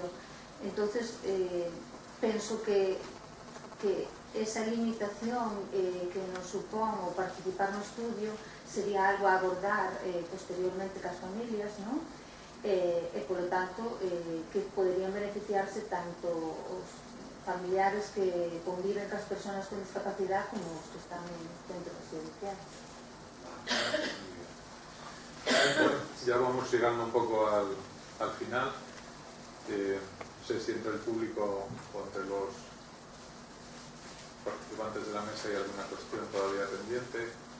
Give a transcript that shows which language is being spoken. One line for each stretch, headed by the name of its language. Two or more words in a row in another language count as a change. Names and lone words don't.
Galician: Entonces, penso que esa limitación que nos supón o participar no estudio sería algo a abordar posteriormente cas familias, non? E, polo tanto, que poderían beneficiarse tanto os familiares que conviven cas persoas con discapacidade como os que están en centros residenciales.
Spanish: Ya vamos llegando un poco al final. No sé si entre el público o entre los participantes de la mesa hay alguna cuestión todavía pendiente.